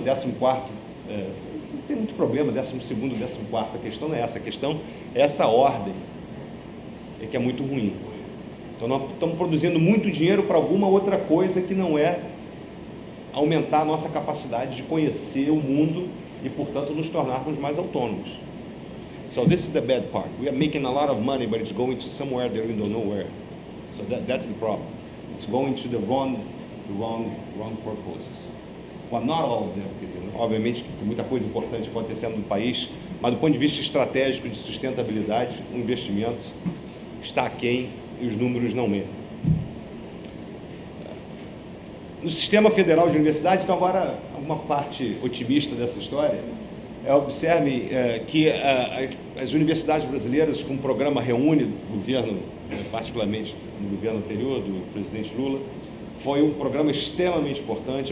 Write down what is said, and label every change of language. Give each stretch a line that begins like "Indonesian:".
Portuguese: 14º, não tem muito problema, 12º, 14º, a questão não é essa, a questão é essa ordem, que é muito ruim. Então nós estamos produzindo muito dinheiro para alguma outra coisa que não é aumentar a nossa capacidade de conhecer o mundo e, portanto, nos tornarmos mais autônomos.
English: So this is the bad part. We are making a lot of money, but it's going to somewhere that we don't know where. So that's the problem. It's going to the wrong purposes. Well, not all of them.
Portuguese: Quer dizer, obviamente que tem muita coisa importante acontecendo no país, mas do ponto de vista estratégico de sustentabilidade, o investimento está aquém e os números não mentem. No sistema federal de universidades, então agora uma parte otimista dessa história, observe que as universidades brasileiras, com o programa Reúne do governo, particularmente no governo anterior, do presidente Lula, foi um programa extremamente importante.